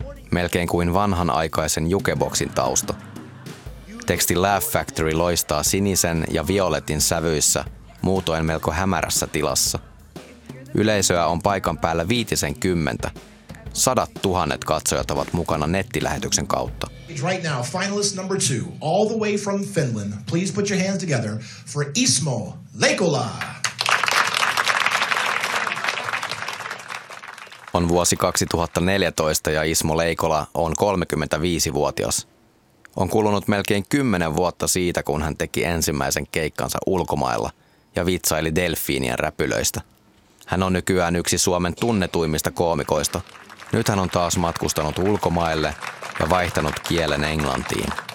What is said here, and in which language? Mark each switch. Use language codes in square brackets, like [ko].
[fi] Melkein kuin vanhanaikaisen jukeboksin tausta. Teksti Laugh Factory loistaa sinisen ja violetin sävyissä, muutoin melko hämärässä tilassa. Yleisöä on paikan päällä 50. Sadat tuhannet katsojat ovat mukana nettilähetyksen kautta. [en] Right now, finalist number two, all the way from Finland. Please put your hands together for Ismo Leikola. [fi] On vuosi 2014 ja Ismo Leikola on 35-vuotias. On kulunut melkein 10 vuotta siitä, kun hän teki ensimmäisen keikkansa ulkomailla ja vitsaili delfiinien räpylöistä. Hän on nykyään yksi Suomen tunnetuimmista koomikoista. Nyt hän on taas matkustanut ulkomaille ja vaihtanut kielen englantiin.